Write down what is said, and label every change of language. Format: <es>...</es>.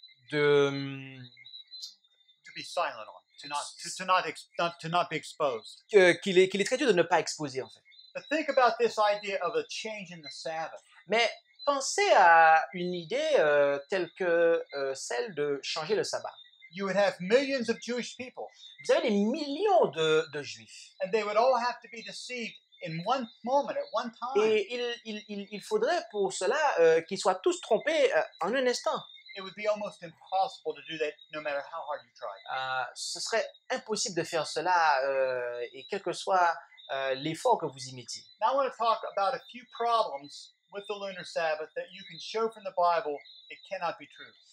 <en>To be silent on, to not be exposed.</en> <fr>qu'il est très dur de ne pas exposer en fait.</fr> <en>But think about this idea of a change in the Sabbath.</en> <fr>Mais pensez à une idée telle que celle de changer le sabbat.</fr> <en>You would have millions of Jewish people,</en> <fr>Vous avez des millions de juifs.</fr> <en>and they would all have to be deceived in one moment, at one time.</en> <fr>Et il faudrait pour cela qu'ils soient tous trompés en un instant.</fr> <en>It would be almost impossible to do that no matter how hard you tried.</en> <fr>Ce serait impossible de faire cela et quel que soit l'effort que vous y mettiez.</fr> <en>Now I want to talk about a few problems with the lunar Sabbath that you can show from the Bible it cannot be true.</en>